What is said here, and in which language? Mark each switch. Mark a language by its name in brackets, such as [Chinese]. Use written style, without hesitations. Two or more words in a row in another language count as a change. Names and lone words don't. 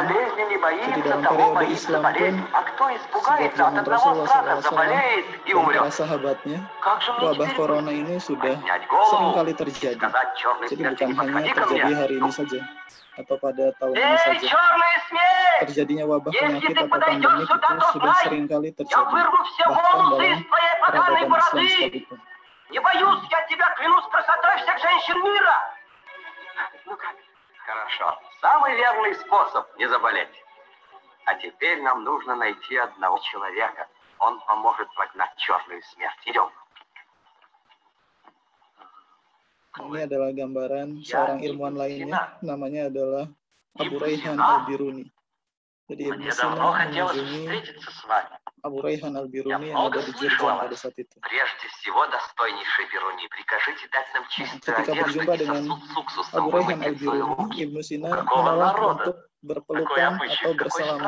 [Indonesian] Jadi dalam periode Islam pun sejak zaman Rasulullah SAW dan para sahabatnya, wabah corona ini sudah sering kali terjadi. Jadi bukan hanya terjadi hari ini saja atau pada tahun ini saja. Terjadinya wabah penyakit atau pandemik itu sudah sering kali terjadi, bahkan dalam peradaban Islam sekalipun. [Russian] Не боюсь, я тебя клянусь красотой всех женщин мира. Ну как? Хорошо. Самый верный способ не заболеть. А теперь нам нужно найти одного человека. Он поможет прогнать черную смерть. Идем. [Indonesian] Ini adalah gambaran seorang ilmuwan lainnya, namanya adalah Abu Rayhan Al-Biruni. Jadi Ibnu Sina mengunjungi Abu Rayhan Al-Biruni yang ada di Jurjan pada saat itu. Ketika berjumpa dengan Abu Rayhan Al-Biruni, Ibnu Sina menolak untuk berpelukan atau bersalaman.